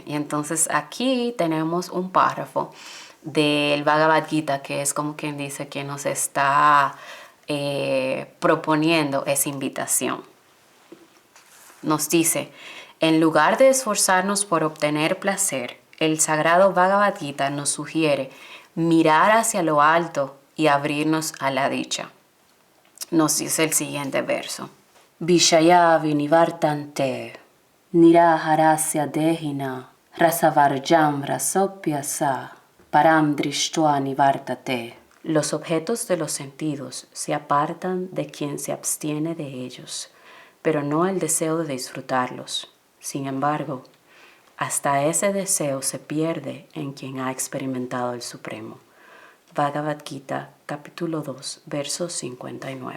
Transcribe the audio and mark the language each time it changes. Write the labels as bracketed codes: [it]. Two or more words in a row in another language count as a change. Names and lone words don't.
[es] Y entonces aquí tenemos un párrafo del Bhagavad Gita, que es como quien dice que nos está proponiendo esa invitación. Nos dice: en lugar de esforzarnos por obtener placer, el sagrado Bhagavad Gita nos sugiere mirar hacia lo alto y abrirnos a la dicha. Nos dice el siguiente verso: [sa] विषया विनिवर्तन्ते निराहारस्य देहिन रसवर्जम् रसोप्यस परम् दृष्ट्वा निवर्तते. [es] Los objetos de los sentidos se apartan de quien se abstiene de ellos, pero no el deseo de disfrutarlos. Sin embargo, hasta ese deseo se pierde en quien ha experimentado el Supremo. Bhagavad Gita, capítulo 2, verso 59.